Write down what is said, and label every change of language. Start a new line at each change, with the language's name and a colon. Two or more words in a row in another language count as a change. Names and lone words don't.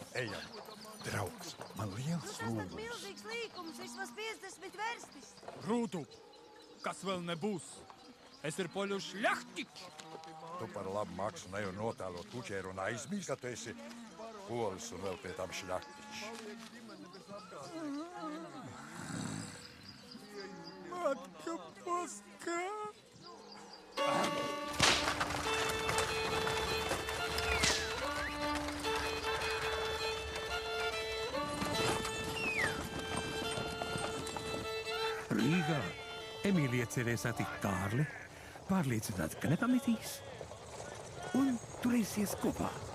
Latvian: Ejam. Draugs, man liels Tas ir lūgums. milzīgs līkums, vismaz 50 verstis. Rūtu, kas vēl nebūs? Es ir poļu šļahtiķis. Tu par labu maksu nevar notēlot kučēru un aizmirst, ka tu esi polis un vēl pie tam šļaktiķis.
Polish: Matka Boska!
Latvian: Rīgā Emīlija cerēja satikt Kārli, pārliecināta, ka nepametīs, un turēsies kopā.